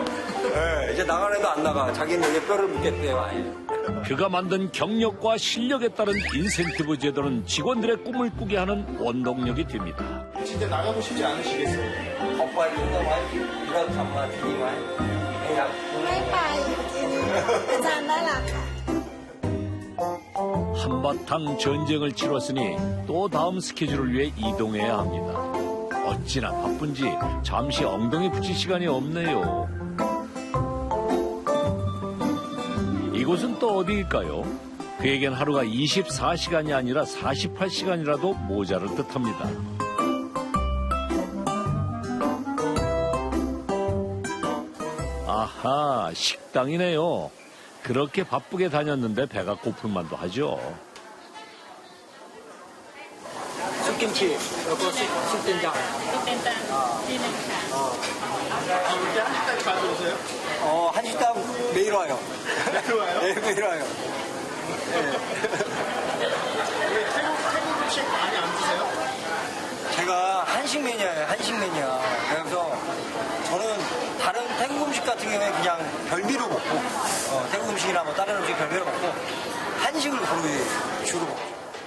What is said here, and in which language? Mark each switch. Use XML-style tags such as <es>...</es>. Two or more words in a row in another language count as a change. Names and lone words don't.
<ko>네, 이제 나가래도 안 나가. 자기는 여기에 뼈를 묻겠대요. 아예. 그가 만든 경력과 실력에 따른 인센티브 제도는 직원들의 꿈을 꾸게 하는 원동력이 됩니다. 진짜 나가고 싶지 않으시겠어요? 오빠 이거 많이 이런 잠만 되게 많이 그냥</ko> <th>ไม่ไปอาจารย์น่ารักค่ะ</th> <ko>한바탕 전쟁을 치렀으니 또 다음 스케줄을 위해 이동해야 합니다. 어찌나 바쁜지 잠시 엉덩이 붙일 시간이 없네요. 이곳은 또 어디일까요? 그에겐 하루가 24시간이 아니라 48시간이라도 모자랄 듯합니다. 아하, 식당이네요. 그렇게 바쁘게 다녔는데 배가 고플 만도 하죠. 쑥김치, 그리고 쑥된장.</ko> <th>쑥된장 ที่หนึ่งค่ะ</th> <ko>이렇게 한식까지 가져오세요? 한식당 매일 와요. 매일 와요? 네, 매일 와요. 왜 태국 음식 많이 안 드세요? 제가 한식 매니아예요, 한식 매니아. 그래서 저는 다른 태국 음식 같은 경우에 그냥 별미로 먹고, 태국 음식이나 뭐 다른 음식 별미로 먹고, 한식을 거의 주로 먹죠.</ko>